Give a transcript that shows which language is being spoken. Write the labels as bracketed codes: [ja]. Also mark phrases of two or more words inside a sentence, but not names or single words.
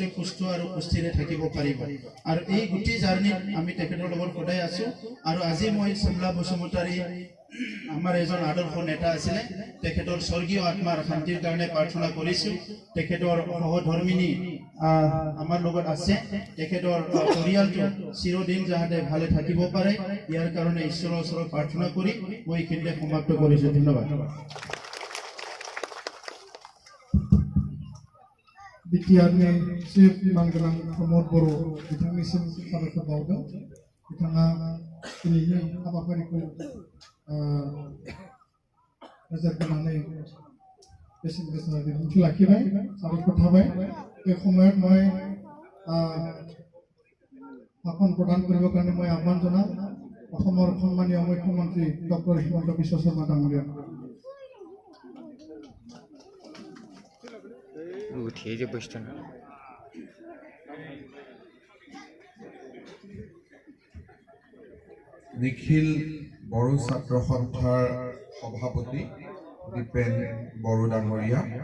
[as] সুস্থ আৰু সুস্থিৰে থাকিব পাৰিব আৰু এই গুটি জাৰ্নি আমি তেখেতৰ লগত সদায় আছো আৰু আজি মই সমলা বসুমতাৰী আমাৰ এজন আদৰ্শ নেতা আছিল তেখেতৰ স্বৰ্গীয় আত্মাৰ শান্তিৰ কাৰণে প্ৰাৰ্থনা কৰিছো তেখেতৰ সহধৰ্মিনী আমাৰ লগত আছে তেখেতৰ পৰিয়ালটো চিৰদিন যাতে ভালে থাকিব পাৰে ইয়াৰ কাৰণে ঈশ্বৰৰ ওচৰত প্ৰাৰ্থনা কৰি মই এইখিনিতে সমাপ্ত কৰিছো ধন্যবাদ [brx] बिटिआरनि चिफ मानगोनां प्रमद बर' बिथांनिसिम साबायखर बावदों बिथाङा दिनैनि हाबाफारिखौ नोजोर होनानै बेसेन गोसा बिबुंथि लाखिबाय साबायखर थाबाय बे [as] সময়ত মই ভাষণ প্ৰদান কৰিবৰ কাৰণে মই আহ্বান জনাম অসমৰ সন্মানীয় মুখ্যমন্ত্ৰী ডক্টৰ হিমন্ত বিশ্ব শৰ্মা ডাঙৰীয়া নিখিল বড়ো ছাত্ৰ সন্থাৰ সভাপতি দীপেন বড়ো